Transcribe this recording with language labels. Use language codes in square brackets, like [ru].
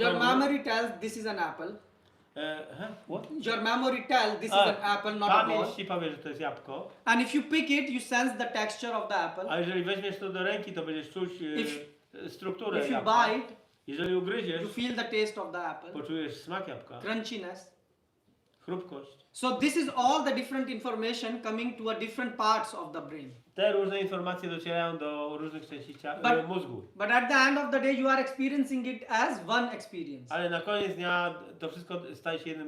[en] Your [pl] okrągły. [en] memory tells this is an apple. What? Your memory tells this is an apple, not a ball. [pl] Pamięć ci powie, że to jest jabłko. [en] And if you pick it, you sense the texture of the apple. [pl] A jeżeli weźmiesz to do ręki, to będziesz czuć strukturę [en] If you [pl] jabłka. [en] bite, [pl] Jeżeli ugryziesz, [en] you feel the taste of the apple. [pl] poczujesz smak jabłka, [en] Crunchiness. [pl] chrupkość. [en] So this is all the different information coming to a different parts of the brain. [pl] Te różne informacje docierają do różnych części mózgu. [en] But at the end of the day, you are experiencing it as one experience. [pl] Ale na koniec dnia to wszystko staje się jednym